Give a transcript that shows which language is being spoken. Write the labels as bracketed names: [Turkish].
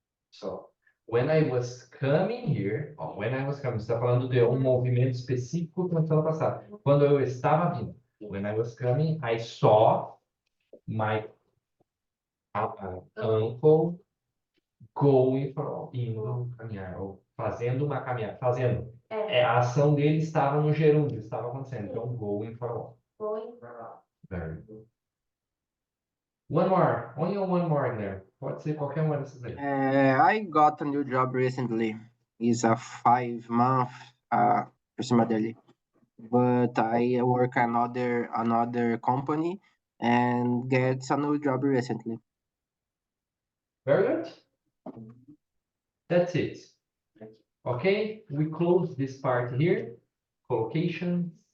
[English] So, when I was coming [Portuguese] here, when I was coming, você está falando de um movimento específico na semana passada. Quando eu estava vindo. [English] When I was coming, I saw my uncle going for a walk. [Portuguese] Indo caminhar, ou fazendo uma caminhada. Fazendo. A ação dele estava no gerúndio, estava acontecendo. [English] Então, going for a walk. Going for a walk. Very good. One more. Only one more, Guilherme. [Portuguese] Pode ser qualquer uma dessas aí. [English] I got a new job recently. It's a 5 month [Portuguese] por cima dele. [English] But I work another company and get a new job recently. Very good. That's it. Okay, we close this part here. Collocations.